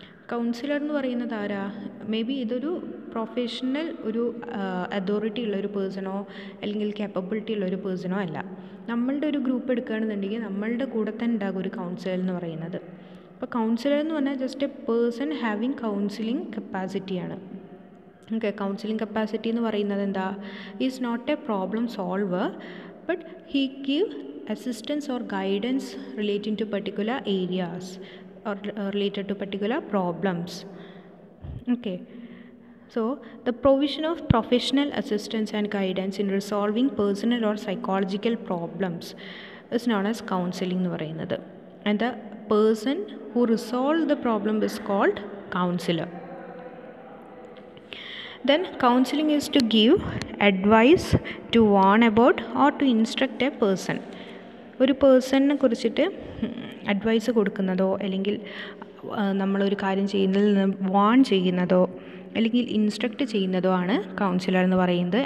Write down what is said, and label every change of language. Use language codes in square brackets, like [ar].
[ml] Councillor എന്ന് പറയുന്നത് ആരാ? മേ ബി ഇതൊരു പ്രൊഫഷണൽ ഒരു അതോറിറ്റി ഉള്ളൊരു പേഴ്സണോ അല്ലെങ്കിൽ കേപ്പബിലിറ്റി ഉള്ളൊരു പേഴ്സണോ അല്ല. നമ്മളുടെ ഒരു ഗ്രൂപ്പ് എടുക്കുകയാണെന്നുണ്ടെങ്കിൽ നമ്മളുടെ കൂടെ തന്നെ ഉണ്ടാകും ഒരു കൗൺസിലർ എന്ന് പറയുന്നത്. അപ്പോൾ കൗൺസിലർ എന്ന് പറഞ്ഞാൽ [en] Just a person having counselling കപ്പാസിറ്റിയാണ്. [ml] Okay, counselling capacity എന്ന് പറയുന്നത് എന്താ? [en] Is not a problem solver, but he give assistance or guidance relating to particular areas or related to particular problems. Okay, so the provision of professional assistance and guidance in resolving personal or psychological problems is known as counseling [ml] എന്ന് പറയുന്നത്. [en] And the person who resolved the problem is called counselor. Then counseling is to give advice, to warn about or to instruct a person. [ml] ഒരു പേഴ്സണിനെ കുറിച്ചിട്ട് advice കൊടുക്കുന്നതോ അല്ലെങ്കിൽ നമ്മളൊരു കാര്യം ചെയ്യുന്നതിൽ നിന്ന് warn ചെയ്യുന്നതോ അല്ലെങ്കിൽ ഇൻസ്ട്രക്റ്റ് ചെയ്യുന്നതോ ആണ് കൗൺസിലർ എന്ന് പറയുന്നത്.